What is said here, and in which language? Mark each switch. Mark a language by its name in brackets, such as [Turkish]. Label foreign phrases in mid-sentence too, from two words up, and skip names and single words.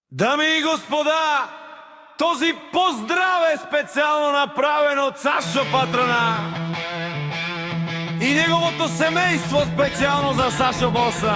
[Bulgarian] Дами и господа, този поздрав е специално направен од Сашо Патрона и неговото семејство специално за Сашо Боса.